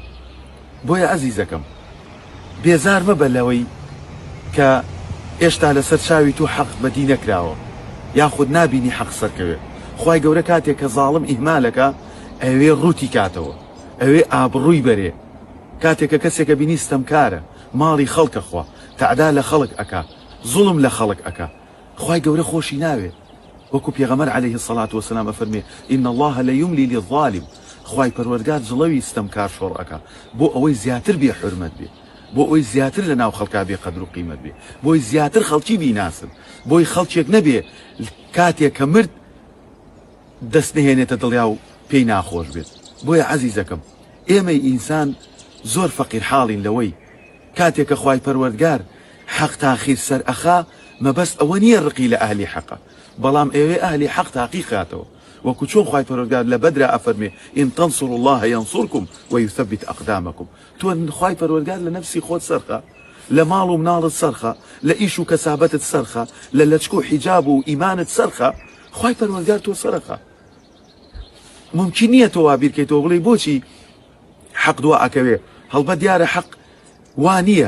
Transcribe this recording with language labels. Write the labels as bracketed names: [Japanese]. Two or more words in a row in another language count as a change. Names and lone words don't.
[Central Kurdish] بۆیە عەزیزەکەم بێزار مەبە لەوەی کە ئێشتا لەسەر چاوی تو حەق بەدی نەکراوە یاخود نابینی حەق سەرکەوێ. خوای گەورە کاتێک کە زاڵم ئیهمالەکە ئەوێ ڕووتی کاتەوە، ئەوێ ئابڕووی بەرێ. کاتێک کە کەسێکە بینی ستەمکارە ماڵی خەڵکە خوا تەعدا لە خەڵک ئەکا، زوڵم لە خەڵک ئەکا، خوای گەورە خۆشی ناوێ. وەکو پێغەمبەر [Arabic] عليه الصلاة والسلام [Central Kurdish] ئەفەرمێ [Arabic] إن الله ليملي للظالم، [Central Kurdish] خوای پەروەردگار جڵەوی ستەمکار شۆڕ ئەکا بۆ ئەوەی زیاتر بێ حورمەت بێ، بۆ ئەوەی زیاتر لە ناو خەڵکا بێ قەدر و قیمەت بێ، بۆی زیاتر خەڵکی بیناسن، بۆی خەڵکێک نەبێ کاتێک کە مرد دەست نهێنێتە دڵیا و پێی ناخۆش بێت. بۆیە عەزیزەکەم ئێمەی ئینسان زۆر فەقیر حاڵین لەوەی کاتێک کە خوای پەروەردگار حەق تاخیر سەر ئەخا مەبەست ئەوە نییە ڕقی لە ئەهلی حەقە، بەڵام ئێوێ ئەهلی حەق تاقیقاتەوە. وەکو چۆن خوای پەروەردگار لە بەدرا ئەفەرمێ [Arabic] إن تنصروا الله ينصركم ويثبت أقدامكم. [Central Kurdish] تۆ خوای پەروەردگار لە نەفسی خۆت سەرخە، لە ماڵ و مناڵت سەرخە، لە ئیش و کەسابەتت سەرخە، لە لەچک و حیجاب و ئیمانت سەرخە، خوای پەروەردگار تۆ سەرخە. ممکن نییە تۆ وابیرکەیتەوە بڵێ بۆچی حەق دوا ئەکەوێ، هەڵبەت دیارە حەق وانییە.